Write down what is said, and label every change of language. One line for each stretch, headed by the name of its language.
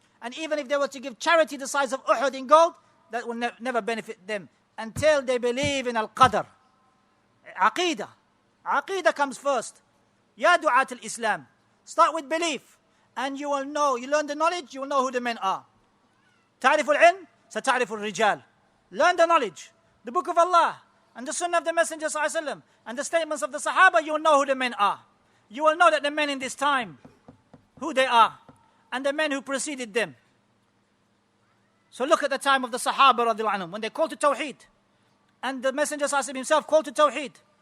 English: And even if they were to give charity the size of Uhud in gold, that will never benefit them until they believe in al-qadr. Aqeedah. Aqeedah comes first.
Arabic: Ya du'at al-Islam.
English: Start with belief. And you will know, you learn the knowledge, you will know who the men are.
Arabic: تعرف العلم ستعرف الرجال.
English: Learn the knowledge, the book of Allah, and the sunnah of the Messenger ﷺ, and the statements of the Sahaba, you will know who the men are. You will know that the men in this time, who they are, and the men who preceded them. So look at the time of the Sahaba radiallahu anhum, when they called to Tawheed, and the Messenger ﷺ himself called to Tawheed.